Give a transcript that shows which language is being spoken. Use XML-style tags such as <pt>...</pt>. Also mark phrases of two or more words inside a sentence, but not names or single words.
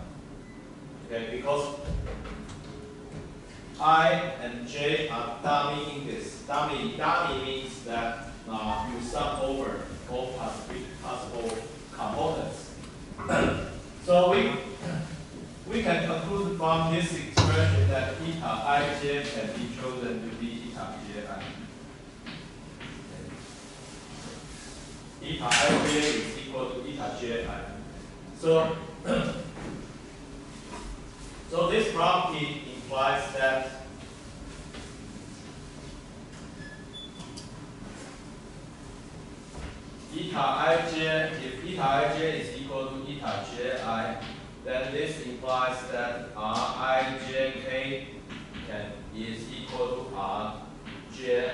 <en>Okay, because I and j are dummy index. Dummy means that you sum over all possible components. So we can conclude from this expression that eta ij can be chosen to be eta ji. Eta ij is equal to eta ji. So this property implies that eta ij, if eta ij is equal to eta ji, then this implies that Rijk is equal to Rjik.</en>